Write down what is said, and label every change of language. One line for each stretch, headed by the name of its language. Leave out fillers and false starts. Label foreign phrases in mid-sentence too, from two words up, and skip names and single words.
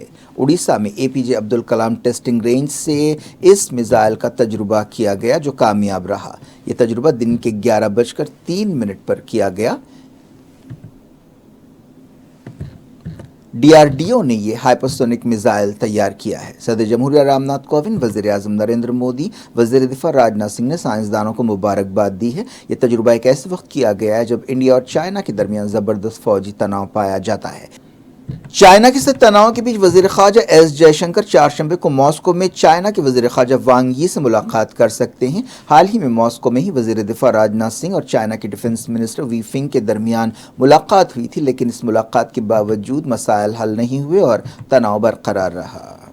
Urdu: اڑیسہ میں اے پی جے عبدالکلام ٹیسٹنگ رینج سے اس میزائل کا تجربہ کیا گیا جو کامیاب رہا۔ یہ تجربہ دن کے 11:03 پر کیا گیا۔ ڈی آر ڈی او نے یہ ہائپرسونک میزائل تیار کیا ہے۔ صدر جمہوریہ رام ناتھ کووند، وزیر اعظم نریندر مودی، وزیر دفاع راجناتھ سنگھ نے سائنسدانوں کو مبارکباد دی ہے۔ یہ تجربہ ایک ایسے وقت کیا گیا ہے جب انڈیا اور چائنا کے درمیان زبردست فوجی تناؤ پایا جاتا ہے۔ چائنا کے ساتھ تناؤ کے بیچ وزیر خارجہ ایس جے شنکر چہارشنبے کو ماسکو میں چائنا کے وزیر خارجہ وانگ یی سے ملاقات کر سکتے ہیں۔ حال ہی میں ماسکو میں ہی وزیر دفاع راجناتھ سنگھ اور چائنا کے
English: defence minister
Urdu: وی فنگ کے درمیان ملاقات ہوئی تھی، لیکن اس ملاقات کے باوجود مسائل حل نہیں ہوئے اور تناؤ برقرار رہا۔